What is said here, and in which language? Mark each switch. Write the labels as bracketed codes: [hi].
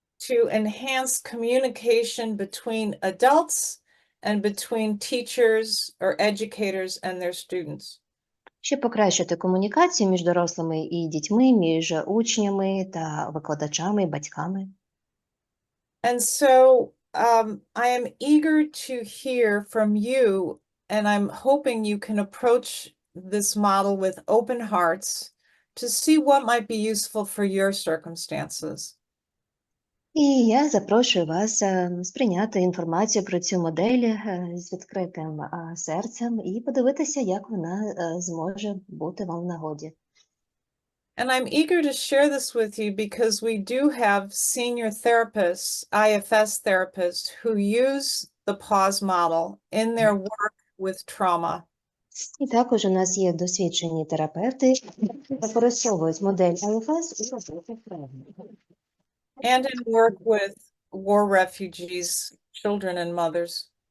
[en] To enhance communication between adults and between teachers or educators and their students. [uk] Щоб покращити комунікацію між дорослими і дітьми, між учнями та викладачами і батьками. [en] And so I am eager to hear from you, and I'm hoping you can approach this model with open hearts to see what might be useful for your circumstances. [uk] І я запрошую вас сприйняти інформацію про цю модель з відкритим серцем і подивитися, як вона зможе бути вам в нагоді. [en] And I'm eager to share this with you because we do have senior therapists, IFS therapists, who use the P.A.U.S.E model in their work with trauma. [uk] І також у нас є досвідчені терапевти, які використовують модель IFS у роботі травми. [en] And in work with war refugees, children and mothers.